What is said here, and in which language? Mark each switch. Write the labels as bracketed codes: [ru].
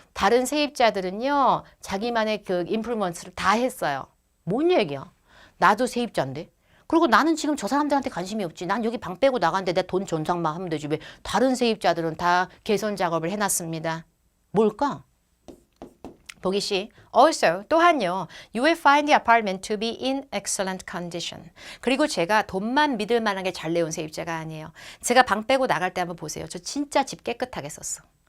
[ko] 다른 세입자들은요. 자기만의 그 인플루언스를 다 했어요. 뭔 얘기야? 나도 세입자인데. 그리고 나는 지금 저 사람들한테 관심이 없지. 난 여기 방 빼고 나가는데 내 돈 전상만 하면 되지. 왜 다른 세입자들은 다 개선 작업을 해놨습니다. 뭘까? 보기 C. Also, 또한요. [en] You will find the apartment to be in excellent condition. [ko] 그리고 제가 돈만 믿을 만하게 잘 내온 세입자가 아니에요. 제가 방 빼고 나갈 때 한번 보세요. 저 진짜 집 깨끗하게 썼어.